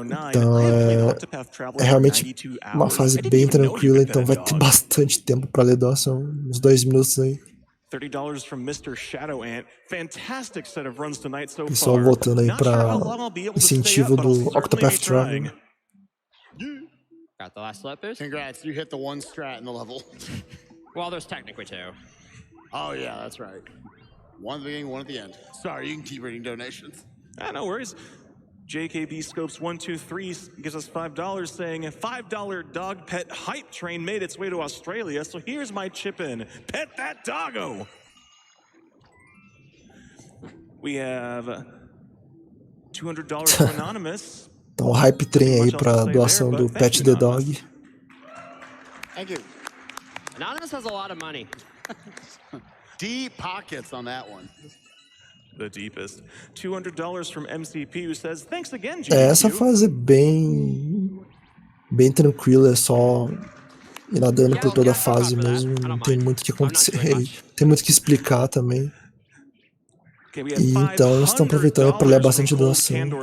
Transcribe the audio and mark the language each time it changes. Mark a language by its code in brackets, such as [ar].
[pt] Então é realmente uma fase bem tranquila, então vai ter bastante tempo para ler doação, uns 2 minutos aí. [en] $30 from Mr. Shadow Ant. Fantastic set of runs tonight so far. [pt] Pessoal voltando aí para incentivo do Octopath Traveler. [en] Got the last slip boost? Congrats, you hit the 1 strat in the level. Well, there's technically 2. Oh yeah, that's right. 1 at the beginning, 1 at the end. Sorry, you can keep reading donations. No worries. JKB Scopes 123 gives us $5 saying a $5 dog pet hype train made its way to Australia, so here's my chip in. Pet that doggo! We have $200 from Anonymous. [pt] Então o hype train aí pra doação do Pet the Dog. [en] Thank you. Anonymous has a lot of money. Deep pockets on that one. The deepest. $200 from MCP who says, thanks again, [pt] Essa fase é bem tranquila, é só ir nadando por toda a fase mesmo, não tem muito o que acontecer, tem muito o que explicar também. E então eles estão aproveitando para ler bastante doação.